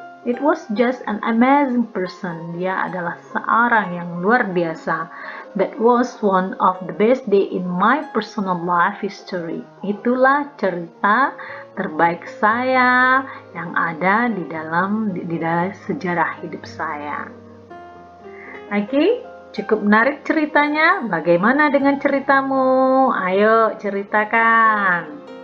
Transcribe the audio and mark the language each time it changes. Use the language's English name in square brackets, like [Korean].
[English] It was just an amazing person. [Indonesian] Dia adalah seorang yang luar biasa. [English] That was one of the best day in my personal life history. [Indonesian] Itulah cerita terbaik saya yang ada di dalam sejarah hidup saya. Oke, Cukup menarik ceritanya? Bagaimana dengan ceritamu? Ayo ceritakan.